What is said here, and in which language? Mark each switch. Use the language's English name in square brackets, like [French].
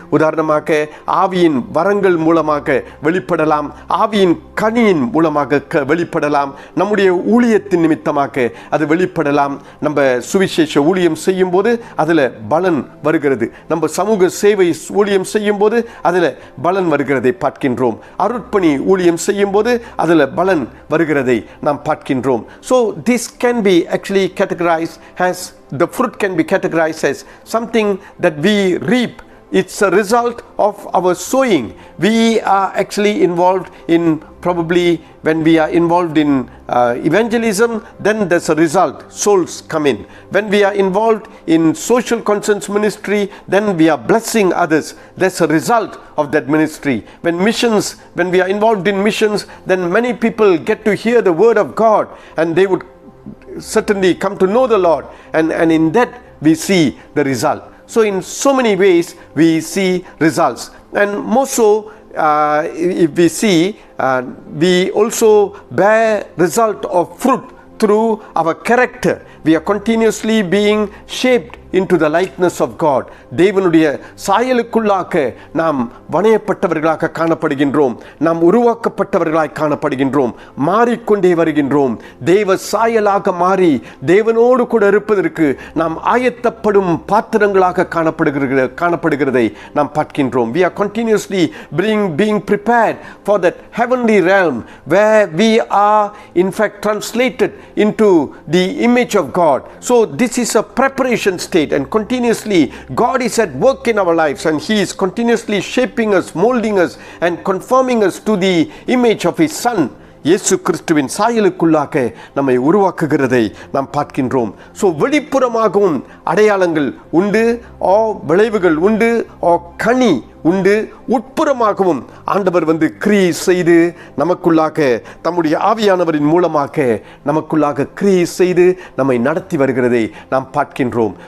[Tamil] உதாரணமாக ஆவியின் வரங்கள் மூலமாக வெளிப்படலாம், ஆவியின் கனியின் மூலமாக வெளிப்படலாம், நம்முடைய ஊழியத்தின் நிமித்தமாக அது வெளிப்படலாம். நம்ம சுவிசேஷ ஊழியம் செய்யும் போது அதில் பலன் வருகிறது, நம்ம சமூக சேவை ஊழியம் செய்யும் போது அதில் பலன் வருகிறதை பார்க்கின்றோம், அருட்பணி ஊழியம் செய்யும் போது அதில் பலன் வருகிறதை நாம் பார்க்கின்றோம். [English] So this can be actually categorized as, the fruit can be categorized as something that we reap. It's a result of our sowing. We are actually involved in, probably when we are involved in evangelism, then there's a result, souls come in. When we are involved in social concerns ministry, then we are blessing others, there's a result of that ministry. When we are involved in missions, then many people get to hear the word of God and they would certainly come to know the Lord, and in that we see the result. So in so many ways we see results, and more so if we see we also bear result of fruit through our character. We are continuously being shaped into the likeness of God. [Tamil] தேவனுடைய சாயலுக்குள்ளாக நாம் வணையப்பட்டவர்களாக காணப்படுகின்றோம், நாம் உருவாக்கப்பட்டவர்களாய் காணப்படுகின்றோம், மாறிக்கொண்டே வருகின்றோம். தேவ சாயலாக மாறி தேவனோடு கூட இருப்பதற்கு நாம் ஆயத்தப்படும் பாத்திரங்களாக காணப்படுகிறதை நாம் பார்க்கின்றோம். [English] We are continuously being prepared for that heavenly realm where we are in fact translated into the image of God. So this is a preparation stage. meditate and continuously God is at work in our lives and He is continuously shaping us, molding us and conforming us to the image of His Son. [Tamil] இயேசு கிறிஸ்துவின் சாயலுக்குள்ளாக நம்மை உருவாக்குகிறதை நாம் பார்க்கின்றோம். So வெளிப்புறமாகவும் அடையாளங்கள் உண்டு, விளைவுகள் உண்டு, கனி உண்டு. உட்புறமாகவும் ஆண்டவர் கிரியை செய்து நமக்குள்ளாக தம்முடைய ஆவியானவரின் மூலமாக நமக்குள்ளாக கிரியை செய்து நம்மை நடத்தி வருகிறதை நாம் பார்க்கின்றோம்.